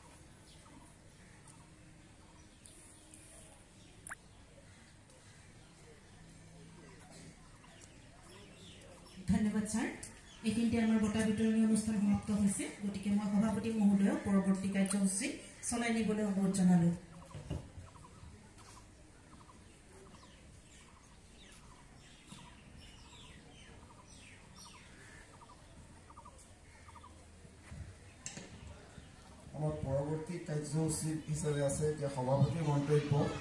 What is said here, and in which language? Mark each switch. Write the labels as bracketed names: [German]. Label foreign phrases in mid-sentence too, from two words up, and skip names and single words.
[Assamese] ধন্যবাদ ছাৰ। এইখিনিতে আমাৰ বঁটা বিতৰণী অনুষ্ঠান সমাপ্ত হৈছে। গতিকে মই সভাপতি মহোদয়ক পৰৱৰ্তী কাৰ্যসূচী চলাই নিবলৈ অনুৰোধ জনালোঁ। [Bangla] আমার পরবর্তী কার্যসূচী হিসেবে আছে যে সভাপতির মন্তব্য।